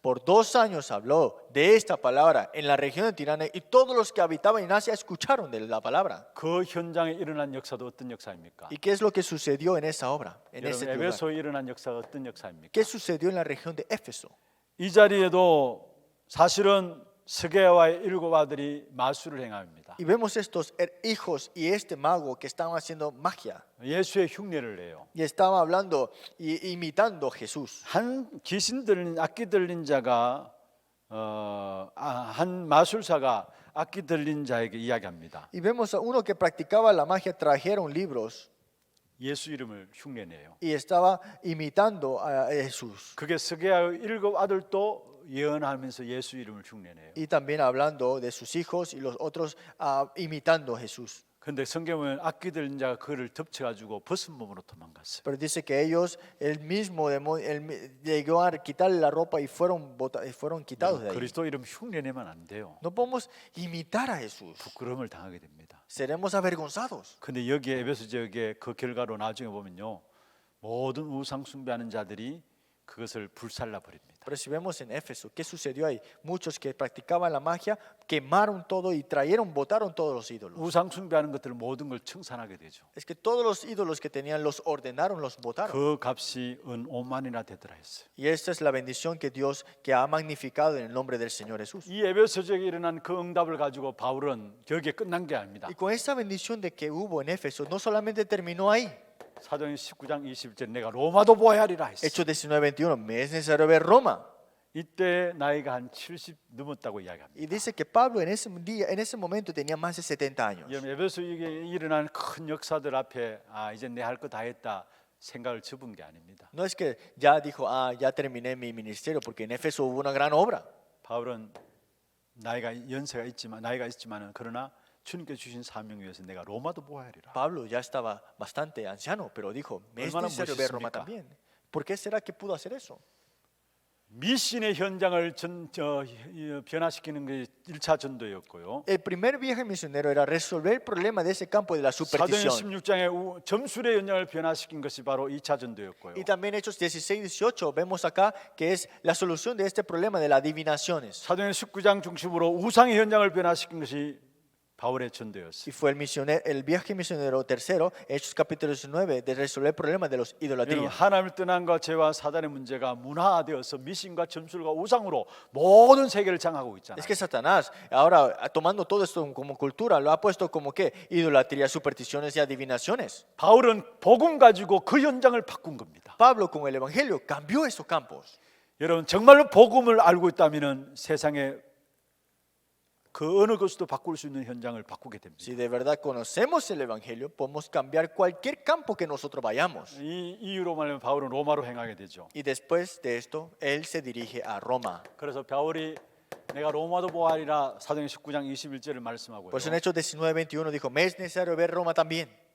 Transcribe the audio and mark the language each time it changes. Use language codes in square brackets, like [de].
[es] Por 2 años habló de esta palabra en la región de Tirano y todos los que habitaban en Asia escucharon de la palabra. [ko] 그 현장에 일어난 역사도 어떤 역사입니까? [es] ¿Y qué es lo que sucedió en esa obra, en ese [ko] 여러분 [es] lugar? [ko] 에베소에 일어난 역사가 어떤 역사입니까? [es] ¿Qué sucedió en la región de Éfeso? [ko] 이 자리에도 사실은 스게와의 7 아들이 마술을 행합니다. [es] Y vemos estos hijos y este mago que estaban haciendo magia [ko] 예수의 흉내를 내요. [es] y estaban hablando y imitando a Jesús. [ko] 한 귀신 들린 악기 들린 자가 한 마술사가 악기 들린 자에게 이야기합니다. [es] Y vemos a uno que practicaba la magia, trajeron libros [ko] 예수 이름을 흉내내요. [es] y estaba imitando a Jesús. [ko] 그게 스게와의 7 아들도 예언하면서 예수 이름을 흉내내요. [es] Y también hablando de sus hijos y los otros imitando a Jesús. [ko] 근데 성경은 악기 들린 자가 그를 덮쳐가지고 벗은 몸으로 도망갔어요. [es] Pero dice que ellos, el mismo demonio, llegó a quitarle la ropa y fueron quitados de ahí. [ko] 그리스도 이름 흉내내면 안 돼요. [es] No podemos imitar a Jesús. [ko] 부끄러움을 당하게 됩니다. [es] Seremos avergonzados. [ko] 근데 여기에 에베소 지역에 그 결과로 나중에 보면요, 모든 우상 숭배하는 자들이 그것을 불살라 버립니다. [es] Pero si vemos en Éfeso, ¿qué sucedió ahí? Muchos que practicaban la magia quemaron todo y botaron todos los ídolos. [ko] 우상 숭배하는 것들 모든 걸 청산하게 되죠. [es] Es que todos los ídolos que tenían los ordenaron, los botaron. [ko] 그 값이 은 5만이나 되더라 했어요. [es] Y esta es la bendición que Dios que ha magnificado en el nombre del Señor Jesús. [ko] 이 에베소 지역에 일어난 그 응답을 가지고 바울은 여기에 끝난 게 아닙니다. [es] Y con esta bendición de que hubo en Éfeso, no solamente terminó ahí. [ko] 사도행 19장 20절 내가 로마도 보아야 하리라 했어요. [es] Hechos 19:21, me es necesario ver Roma. [ko] 이때 나이가 한 70 넘었다고 이야기합니다. [es] Y dice que Pablo en ese momento tenía más de 70 años. [ko] 여러분 에베소에 일어난 큰 역사들 앞에 이제 내 할 거 다 했다 생각을 접은 게 아닙니다. [es] No es que ya dijo, ya terminé mi ministerio, porque en Éfeso hubo una gran obra. [ko] 바울은 연세가 있지만은 그러나 주님께 주신 사명 위해서 내가 로마도 보아야 하리라. [es] Pablo ya estaba bastante anciano, pero dijo, me es [ko] 얼마나 [es] necesario ver Roma [ko] 멋있습니까? [es] también. ¿Por qué será que pudo hacer eso? [ko] 미신의 현장을 변화시키는 게 1차 전도였고요. [es] El primer viaje misionero era resolver el problema de ese campo de la [ko] 사도행 [es] superstición. [ko] 16장에 점술의 현장을 변화시킨 것이 바로 2차 전도였고요. [es] Y también Hechos 16, 18 vemos acá que es la solución de este problema de las adivinaciones. [ko] 사도행 19장 중심으로 우상의 현장을 변화시킨 것이 바울의 전도였어요. [es] Y fue el viaje misionero tercero, Hechos capítulo 19, de resolver el problema de los [ko] 여러분, [es] idolatrías. [ko] 하나님을 떠난과 죄와 사단의 문제가 문화화되어서 미신과 점술과 우상으로 모든 세계를 장악하고 있잖아요. [es] Es que Satanás, ahora tomando todo esto como cultura, lo ha puesto como que idolatría, supersticiones y adivinaciones. [ko] 바울은 복음 가지고 그 현장을 바꾼 겁니다. [es] Pablo con el evangelio cambió esos campos. [ko] 여러분 정말로 복음을 알고 있다면은 세상에 그 어느 것도 바꿀 수 있는 현장을 바꾸게 됩니다. [es] Si de verdad conocemos el evangelio, podemos cambiar cualquier campo que nosotros vayamos. [ko] 이 이유로 말하면 바울은 로마로 행하게 되죠. [es] Y después de esto, él se dirige a Roma. [ko] 그래서 바울이 내가 로마도 보아리라 사도행 19장 21절을 말씀하고요. [es] Por eso en Hechos 19, 21 dijo, me es necesario ver Roma también.